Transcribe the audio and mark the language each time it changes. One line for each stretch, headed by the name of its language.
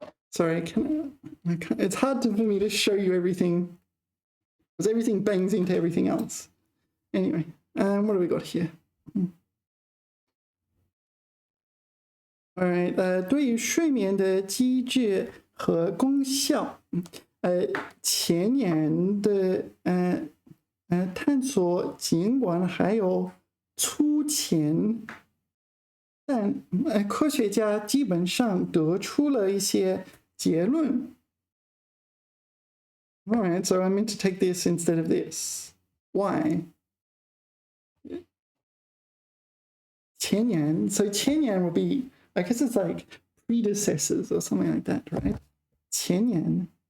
English: Sorry, it's hard for me to show you everything because everything bangs into everything else. Anyway, what do we got here? All right,
Chinese: 对于睡眠的机制和功效，前沿的探索尽管还有粗浅，但科学家基本上得出了一些结论。
English: All right, so I meant to take this instead of this. Why? 前沿, so 前沿 will be, I guess it's like predecessors or something like that, right?
Chinese: 前沿.